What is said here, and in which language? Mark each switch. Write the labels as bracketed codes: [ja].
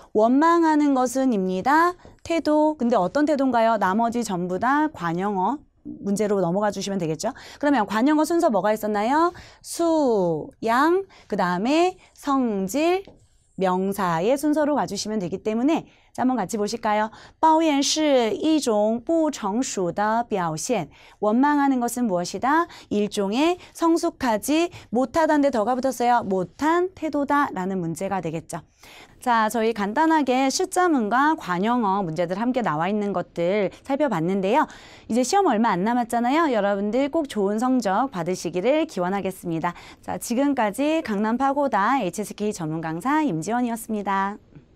[ko] 원망하는 것은입니다. 태도. 근데 어떤 태도인가요? 나머지 전부 다 관용어. 문제로 넘어가 주시면 되겠죠. 그러면 관용어 순서 뭐가 있었나요? 수, 양, 그 다음에 성질, 명사의 순서로 가주시면 되기 때문에 자, 한번 같이 보실까요? [zh] 抱怨是一种不成熟的表现. [ko] 원망하는 것은 무엇이다? 일종의 성숙하지 못하다인데 더가 붙었어요. 못한 태도다라는 문제가 되겠죠. 자, 저희 간단하게 숫자문과 관용어 문제들 함께 나와 있는 것들 살펴봤는데요. 이제 시험 얼마 안 남았잖아요. 여러분들 꼭 좋은 성적 받으시기를 기원하겠습니다. 자, 지금까지 강남 파고다 HSK 전문 강사 임지원이었습니다.